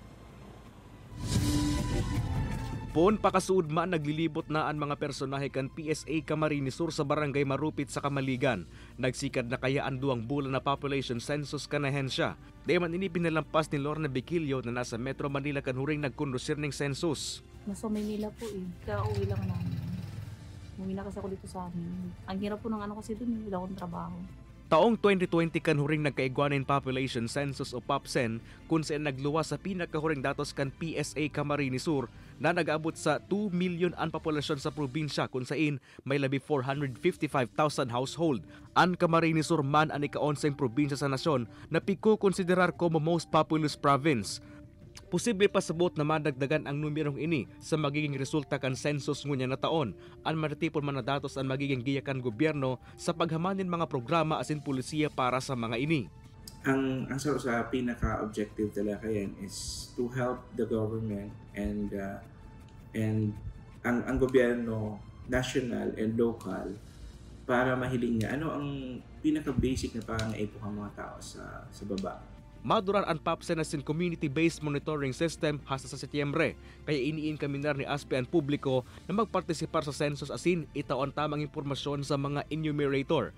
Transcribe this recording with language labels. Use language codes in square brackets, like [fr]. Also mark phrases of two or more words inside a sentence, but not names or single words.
[bik] Pon pakasuod man naglilibot na ang mga personahe kan PSA Camarines Sur sa barangay Marupit sa Kamaligan. Nagsikad na kaya ang 2 bulan na [en] population census [bik] kan ahensya. Dayman ini pinalampas ni Lorna Bequilio na nasa Metro Manila kan huring nagkondusir ng census. [tl] Nasa Maynila po eh. Kauwi lang namin. Uwi na kasi ako dito sa amin. Ang hirap po ng kasi dun, wala akong trabaho. [bik] Taong 2020 kan huring nagkaigwanin [en] population census [bik] o POPSEN kung saan nagluwas sa pinakahuring datos kan PSA Camarines Sur na nag-abot sa 2 million ang populasyon sa probinsya kung saan may labi 455,000 household. Ang Camarines Sur man ang ika-11 probinsya sa nasyon na piko-konsiderar como [en] most populous province. [bik] Posible pa sabot na madagdagan ang numerong ini sa magiging resulta kan census ngunya na taon. Ang maratipon man na datos ang magiging giyakan gobyerno sa paghamanin mga programa asin pulisiya para sa mga ini. [tl] Ang sa pinaka-objective talaga yan [en] is to help the government and [tl] ang gobyerno [en] national and local [tl] para mahiling niya ano ang pinaka-basic na pangangailangan ng mga tao sa baba. [bik] Maduran ang POPSEN asin community-based monitoring system hasta sa Setyembre. Kaya iniin kami na ni ASPE ang publiko na magpartisipar sa census asin itaon tamang impormasyon sa mga enumerator.